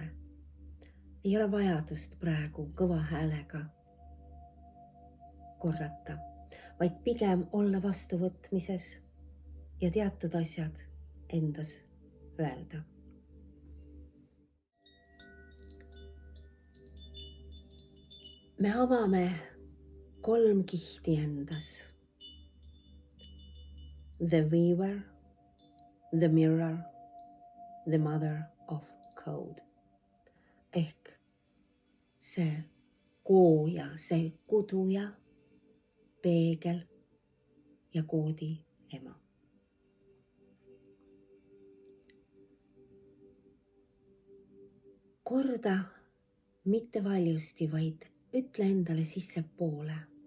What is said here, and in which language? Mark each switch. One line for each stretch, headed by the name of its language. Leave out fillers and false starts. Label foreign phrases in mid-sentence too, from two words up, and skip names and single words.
Estonian: Ei ole vajadust praegu kõva häälega korrata, vaid pigem olla vastuvõtmises ja teatud asjad endas öelda. Me avame 3 kihti endas.
English: The weaver, the mirror, the mother of code.
Estonian: Ehk see kooja, see kuduja, peegel ja koodi ema. Korda mitte valjusti, vaid ütle endale sissepoole.